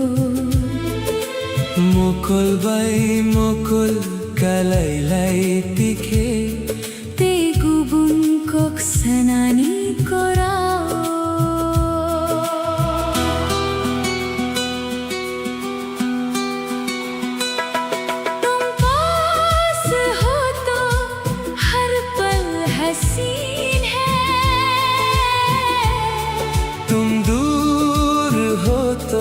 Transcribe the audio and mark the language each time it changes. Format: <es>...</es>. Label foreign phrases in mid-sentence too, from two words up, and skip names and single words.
<trp>मुकुल बाई मुकुल कलाइलाई तिखे te gubun kok sanani korao</trp> <hi>तुम पास हो तो हर पल हसीन है। तुम दूर हो तो</hi>